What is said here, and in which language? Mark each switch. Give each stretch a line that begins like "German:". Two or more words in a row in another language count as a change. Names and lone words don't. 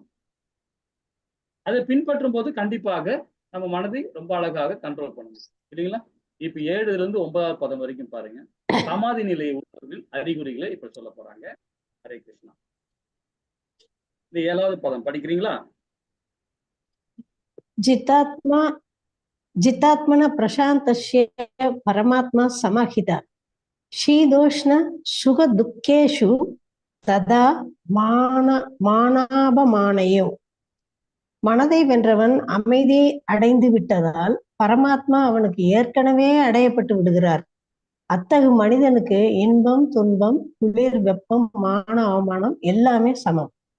Tamil: அதை பின்பற்றும் போது கண்டிப்பாக நம்ம மனதை ரொம்ப அழகாக கண்ட்ரோல் பண்ணணும் இல்லைங்களா? இப்ப 7ல இருந்து 9வது பதம் வரைக்கும் பாருங்க. சமாதி நிலையை உணர்வில் அறிகுறிகளை இப்ப சொல்ல போறாங்க. ஹரே கிருஷ்ணா. இந்த 7வது பதம் படிக்கிறீங்களா?
Sanskrit: जितात्मन प्रशान्तस्य परमात्मा समाहिता शीतोष्ण सुख दुःखेषु तदा மானாபமானயோ.
Tamil: மனதை வென்றவன் அமைதியை அடைந்து விட்டதால் பரமாத்மா அவனுக்கு ஏற்கனவே அடையப்பட்டு விடுகிறார். அத்தகு மனிதனுக்கு இன்பம், துன்பம், குளிர், வெப்பம், மான, அவமானம் எல்லாமே சமம்.